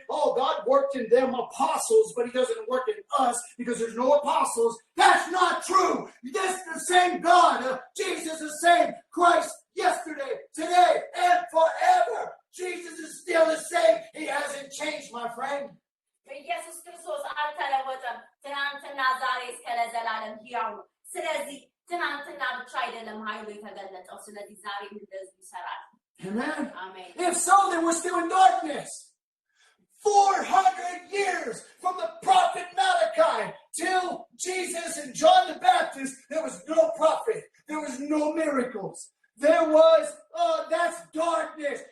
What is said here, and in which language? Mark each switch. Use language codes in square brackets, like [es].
[en] Oh, God worked in them apostles, but he doesn't work in us because there's no apostles. That's not true. That's the same God. Jesus is the same Christ yesterday, today, and forever. Jesus is still the same. He hasn't changed, my friend. [am] ኢየሱስ ክርስቶስ አልተለወጠም። ትናንትና ዛሬ እስከ ለዘላለም ሕያው ነው። ስለዚህ ትናንትና ብቻ አይደለም ኃይሉ የተገለጠው፣ ስለዚህ ዛሬም እንደዚህ ይሰራል። [en] Amen. Amen. If so, then we're still in darkness. 400 years from the prophet Malachi till Jesus and John the Baptist, there was no prophet. There was no miracles. There was, that's darkness.